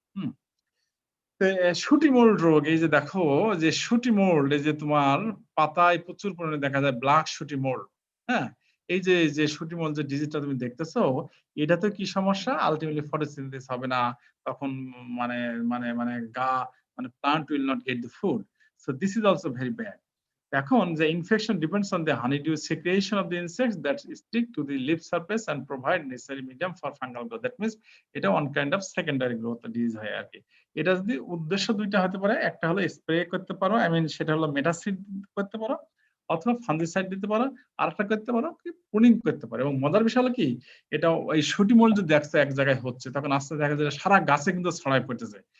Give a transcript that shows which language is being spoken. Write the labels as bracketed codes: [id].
[bn] হুম, শুটি মোল্ড রোগ, এই যে দেখো যে শুটি মোল্ড, এই যে তোমার পাতায় প্রচুর পরিমাণে দেখা যায় ব্ল্যাক শুটি মোল্ড। হ্যাঁ, এই যে শুটি মোল্ড যে ডিজিজটা তুমি দেখতেছো, এটা তো কি সমস্যা, আলটিমেটলি ফটোসিনথেসিস হবে না, তখন মানে মানে মানে [en] Plant will not get the food. So this is also very bad. [bn] এখন যে [en] Infection depends on the honeydew secretion of the insects that stick to the leaf surface and provide necessary medium for fungal growth. That means [bn] এটা [en] one kind of secondary growth disease [bn] হয় আর কি। এটা যদি উদ্দেশ্য দুইটা হতে পারে, একটা হলো স্প্রে করতে পারো, সেটা হলো মেটাসিড করতে পারো, অথবা ফাঞ্জিসাইড দিতে পারো, আর একটা করতে পারো কি প্রুনিং করতে পারো। এবং মজার বিষয় হলো কি, এটা ওই শুটি মল যদি দেখছো এক জায়গায় হচ্ছে, তখন আস্তে দেখা যায় সারা গাছে কিন্তু ছড়াই পড়তেছে।